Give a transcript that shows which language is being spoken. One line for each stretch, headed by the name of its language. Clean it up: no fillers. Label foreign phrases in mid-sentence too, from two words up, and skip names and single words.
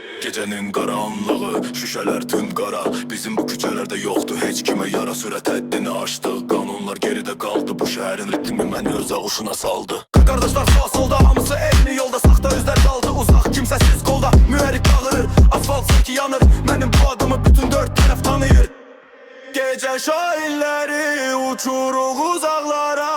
Turkish: gecenin karanlığı, şüşeler tüm kara. Bizim bu küçelerde yoktu heç kime yara.
Azerbaijani: Sürət həddini aşdı, qanunlar geridə qaldı. Bu şəhərin ritmi məni öz ağuşuna saldı. Qardaşlar sağ solda, hamısı eyni yolda. Saxta özlər qaldı uzaq, kimsəsiz qolda. Mühərrik bağırır, asfalt sanki yanır. Mənim bu adımı bütün dörd tərəf tanıyır. Gece şahinleri uçuruq uzaqlara.